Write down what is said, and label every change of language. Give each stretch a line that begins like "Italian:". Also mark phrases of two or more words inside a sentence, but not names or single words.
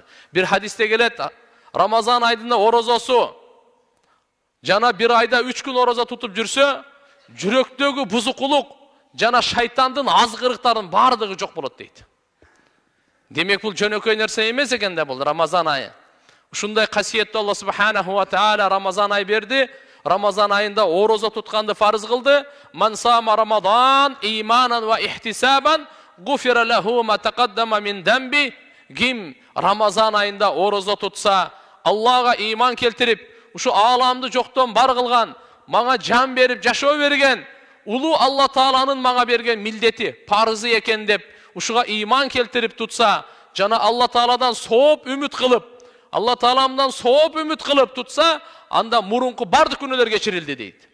Kyrgyz: Бир хадисте келет, Рамазан айдында орозосу жана бир айда 3 күн орозо тутуп жүрсө, жүрөктөгү бузукулук жана шайтандын азгырыктарынын бардыгы жок болот дейт. Демек бул жөнөкөй нерсе эмес экен да бул Рамазан айы. Ушундай касиеттүү Алла
Arabic: سبحانه وتعالى
Kyrgyz: Рамазан ай берди. Рамазан айында орозо тутканды фарыз кылды.
Arabic: من صام رمضان إيمانا واحتسابا غفر له ما تقدم من ذنبه.
Kyrgyz: Ким Рамазан айында орозо тутса, Аллага иман келтирип, ушу ааламды жоктон бар кылган, мага жан берип жашоо берген, улуу Алла Тааланын мага берген милдети, парызы экен деп, ушуга иман келтирип тутса, жана Алла Тааладан сооп үмүт кылып, Алла Тааламдан сооп үмүт кылып тутса, анда мурунку бардык күнөөлөр кечирилди дейт.